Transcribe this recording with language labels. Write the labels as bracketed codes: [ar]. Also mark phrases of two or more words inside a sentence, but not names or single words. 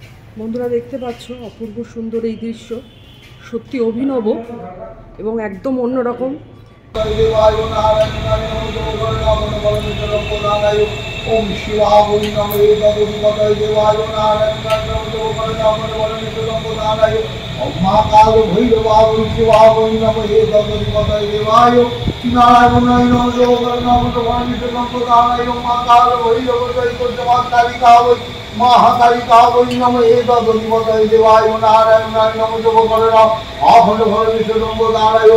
[bn] বন্ধুরা দেখতে পাচ্ছ অপূর্ব সুন্দর এই দৃশ্য, সত্যি অভিনব এবং একদম অন্যরকম। [sa] ওম শিবায় নমঃ তদুপতয়ে দেবায় নারায়ণায় ওম মহাকাল ভৈরবায় শিবায় নমঃ তদুপতয়ে দেবায় নারায়ণায় নমঃ ওম মহাকাল ভৈরবায় জয়কালিকায় মহাকালিকায় নমঃ তদুপতয়ে দেবায় নারায়ণায় নমঃ আভর ভর বিশ্বম্বদায়